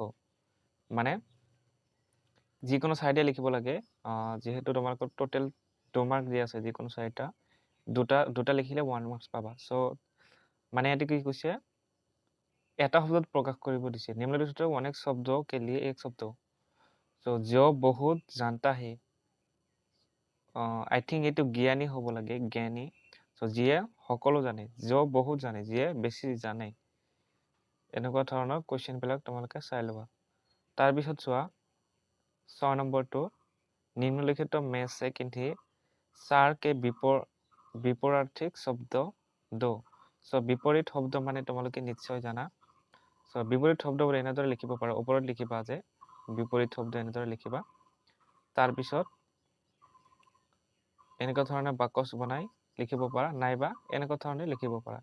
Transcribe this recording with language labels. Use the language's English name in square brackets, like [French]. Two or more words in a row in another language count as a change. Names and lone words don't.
[Assamese] মানে যিকোনো সাইডে লিখিব লাগে। যেহেতু তোমালোকৰ টোটেল 2 মাৰ্ক দিয়া আছে যিকোনো সাইডটা, দুটা লিখিলে 1 মাৰ্কস পাবা। সো মানে এটি কি কৈছে, এটা শব্দত প্ৰকাশ কৰিব দিছে। [Hindi] निम्नलिखित अनेक शब्दके लिये एक शब्द। সো जो बहुत जानता है, [English] I think [Assamese] এইটো জ্ঞানী হ'ব লাগে, জ্ঞানী। সো যিয়ে সকলো জানে, जो বহুত জানে, যিয়ে বেছি জানে। এনেকুৱা ধৰণৰ কুৱেশ্যনবিলাক তোমালোকে চাই ল'বা। তাৰপিছত চোৱা 6 নম্বৰটো, [Hindi] निम्नलिखित में से किन्हीं चार के विपरीत शब्द दो। [Assamese] সো বিপৰীত শব্দ মানে তোমালোকে নিশ্চয় জানা। সো বিপৰীত শব্দবোৰ এনেদৰে লিখিব পাৰা। ওপৰত লিখিবা যে বিপৰীত শব্দ এনেদৰে লিখিবা। তাৰপিছত এনেকুৱা ধৰণে বাকচ বনাই লিখিব পাৰা, নাইবা এনেকুৱা ধৰণে লিখিব পাৰা।